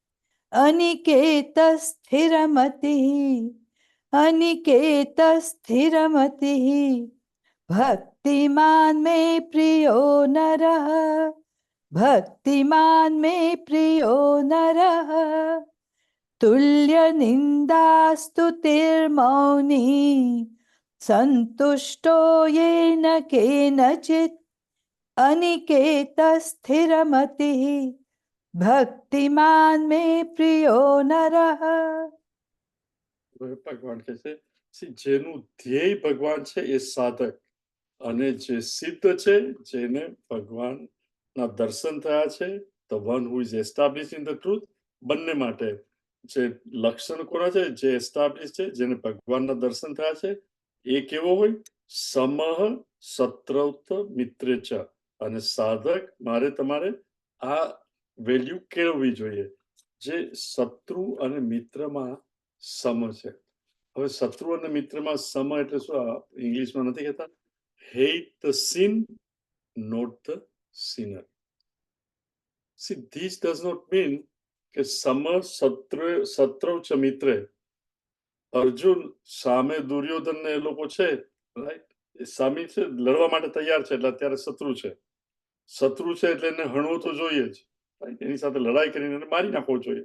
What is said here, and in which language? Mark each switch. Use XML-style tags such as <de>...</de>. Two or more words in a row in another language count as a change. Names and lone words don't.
<sa>अनिकेतस्थिरमतिः भक्तिमान् मे प्रियो नरः तुल्यनिन्दास्तुतिर्मौनी सन्तुष्टो येन केनचित् अनिकेतस्थिरमतिः भक्तिमान् मे प्रियो नरः.</sa> <gu>ભગવાન કહે છે જેનું ધ્યેય ભગવાન છે એ સાધક, અને જે સિદ્ધ છે, જેને ભગવાનના દર્શન થયા છે,</gu> <en>the one who is established in the truth,</en> <gu>બંને માટે જે લક્ષણ કોના છે, જે એસ્ટાબ્લિશ છે, જેને ભગવાનના દર્શન થયા છે, એ કેવો હોય?</gu> <sa>समः शत्रौ च मित्रे च.</sa> <gu>અને સાધક મારે તમારે આ વેલ્યુ કેળવવી જોઈએ, જે શત્રુ અને મિત્રમાં સમ છે. હવે શત્રુ અને મિત્રમાં સમ એટલે શું? ઇંગ્લિશમાં નથી કહેતા</gu> <en>hate the sin, not the sinner. See, this does not mean કે</en> <sa>सम शत्रु च मित्रे.</sa> <gu>અર્જુન સામે દુર્યોધન ને એ લોકો છે, રાઈટ, એ સામે છે, લડવા માટે તૈયાર છે, એટલે અત્યારે શત્રુ છે. શત્રુ છે એટલે એને હણવો તો જોઈએ જ, રાઈટ, એની સાથે લડાઈ કરીને એને મારી નાખવો જોઈએ.</gu>